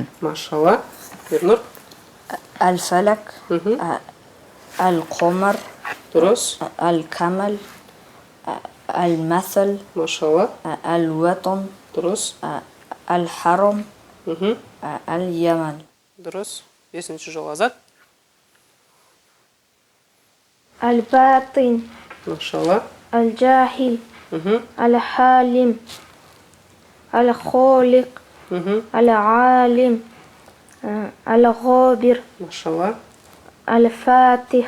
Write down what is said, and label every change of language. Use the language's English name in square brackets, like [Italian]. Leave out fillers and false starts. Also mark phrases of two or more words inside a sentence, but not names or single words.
[Kazakh] Машалла. Ернур. [Arabic] الفلك Мгм. القمر [Kazakh] Дұрыс. [Arabic] الكمل المثل [Kazakh] Машалла. [Arabic] الوطن [Kazakh] Дұрыс. [Arabic] الحرم Мгм. اليمن [Kazakh] Дұрыс. Бесінші жол қазақ. [Arabic] الباطن [Kazakh] Машалла. [Arabic] الجاهل Мгм. الحالم الخالق Мгм. العالم الغابر [Kazakh] Машалла. [Arabic] الفاتح